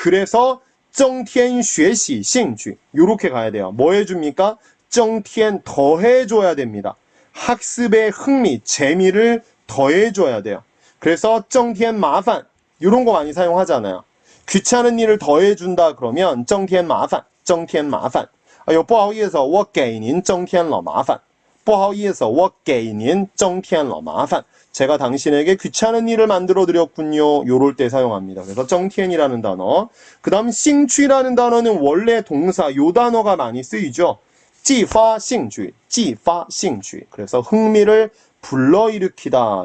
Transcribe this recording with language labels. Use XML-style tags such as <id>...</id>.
<ko>그래서</ko> <zh>增添学习兴趣</zh> <ko>요렇게 가야 돼요. 뭐 해줍니까? 增添 더해줘야 됩니다. 학습의 흥미, 재미를 더해줘야 돼요. 그래서</ko> <zh>增添麻烦</zh> <ko>이런 거 많이 사용하잖아요. 귀찮은 일을 더해준다 그러면</ko> <zh>增添麻烦, 增添麻烦. 哎呦，不好意思，我给您增添了麻烦。不好意思，我给您增添了麻烦。</zh> <ko>제가 당신에게 귀찮은 일을 만들어 드렸군요. 요럴 때 사용합니다. 그래서 增添이라는 단어. 그 다음 兴趣라는 단어는 원래 동사 요 단어가 많이 쓰이죠.</ko> <zh>激发兴趣, 激发兴趣.</zh> <ko>그래서 흥미를 불러일으키다.</ko>